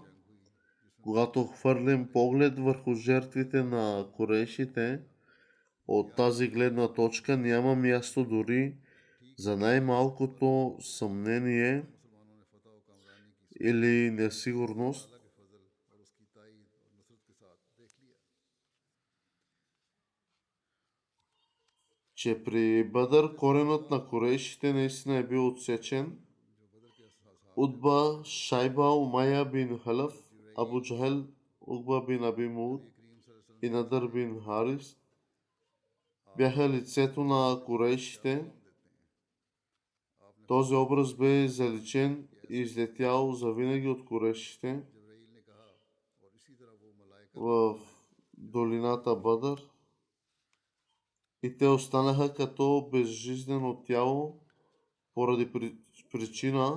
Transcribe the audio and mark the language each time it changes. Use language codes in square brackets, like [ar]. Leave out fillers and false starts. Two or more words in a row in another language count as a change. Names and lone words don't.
[bg] Когато хвърлим поглед върху жертвите на корейшите, от тази гледна точка няма място дори за най-малкото съмнение или несигурност, че при Бадър коренът на корейшите наистина е бил отсечен. Утба, Шайба, Умайя бин Халаф, Абу Джахел, Угба бин Аби Муд и Надър бин Харис бяха лицето на корейшите. Този образ бе заличен и излетял завинаги от корейшите в долината Бадър и те останаха като безжизнено тяло поради причина.